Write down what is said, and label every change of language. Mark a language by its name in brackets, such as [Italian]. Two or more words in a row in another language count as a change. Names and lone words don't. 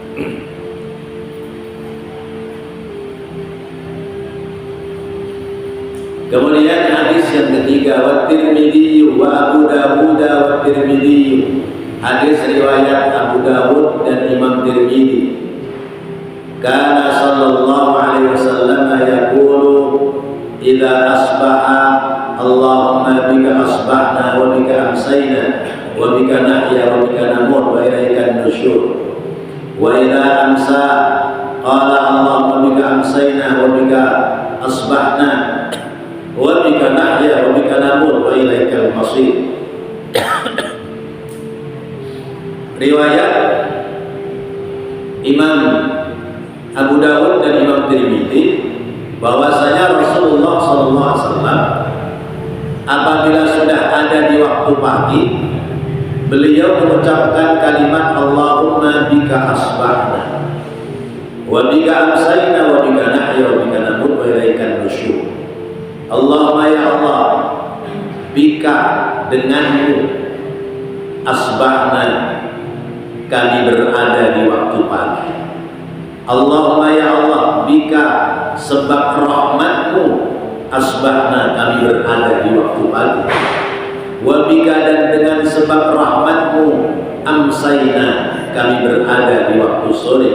[Indonesian] Kemudian hadis yang ketiga, wa Tirmidzi wa Abu Dawud wa Tirmidzi, hadis riwayat Abu Dawud dan Imam Tirmidzi. [Arabic] كان صلى الله عليه وسلم يقول إذا أصبح اللهم بك أصبحنا وبك أمسينا وبك نحيا وبك نموت وإليك النشور. وإذا أمسى قال اللهم بك أمسينا وبك أصبحنا وبك نحيا وبك نموت وإليك المصير. [Indonesian] Riwayat Imam Abu Dawud dan Imam Tirmidzi bahwasanya Rasulullah SAW apabila sudah ada di waktu pagi, beliau mengucapkan kalimat [Arabic] اللهم بك أصبحنا وبك أمسينا وبك نحيا وبك نموت وإليك النشور. اللهم يا الله, [Indonesian] bika denganmu asbahna kami berada di waktu pagi. [Arabic] اللهم يا الله, [Indonesian] bika sebab rahmatmu asbahna kami berada di waktu pagi. [Arabic] وبك [Indonesian] dan dengan sebab rahmatmu amsayna kami berada di waktu sore.